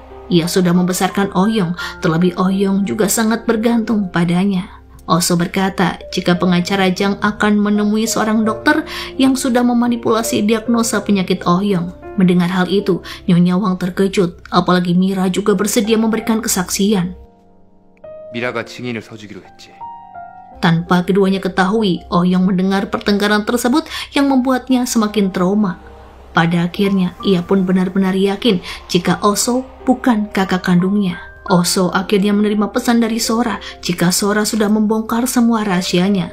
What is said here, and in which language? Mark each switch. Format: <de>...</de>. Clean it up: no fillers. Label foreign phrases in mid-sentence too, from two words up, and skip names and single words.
<id>Ia sudah membesarkan Oh Yong, terlebih Oh Yong juga sangat bergantung padanya. Oh So berkata jika pengacara Jang akan menemui seorang dokter yang sudah memanipulasi diagnosa penyakit Oh Yong. Mendengar hal itu, Nyonya Wang terkejut, apalagi Mira juga bersedia memberikan kesaksian.</id> <ko>미라가 증인을 서주기로 했지.</ko> <id>Tanpa keduanya ketahui, Oh Yong mendengar pertengkaran tersebut yang membuatnya semakin trauma. Pada akhirnya, ia pun benar-benar yakin jika Oh So bukan kakak kandungnya. Oh So akhirnya menerima pesan dari Sora jika Sora sudah membongkar semua rahasianya.</id>